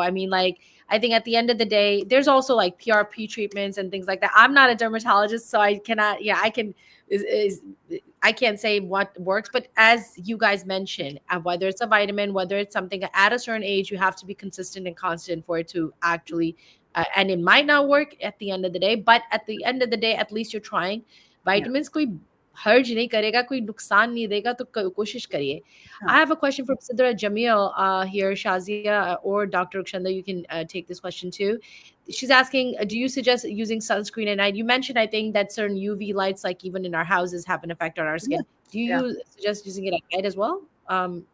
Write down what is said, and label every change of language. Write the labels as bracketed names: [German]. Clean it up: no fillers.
[English] I mean, like, I think at the end of the day, there's also like PRP treatments and things like that. I'm not a dermatologist, so I cannot. Yeah, I can. Is I can't say what works, but as you guys mentioned, whether it's a vitamin, whether it's something at a certain age, you have to be consistent and constant for it to actually, and it might not work at the end of the day, but at the end of the day, at least you're trying. Yeah. [Hindi] Vitamins कोई हर्ज नहीं करेगा, कोई नुकसान नहीं देगा, तो कोशिश करिए. [English] I Huh. have a question from Sidra Jamil here, Shazia, or Dr. Ukshanda. You can take this question too. She's asking, do you suggest using sunscreen at night? You mentioned, I think, that certain UV lights, like even in our houses, have an effect on our Yeah. skin. Do you Yeah. suggest using it at night as well? Who wants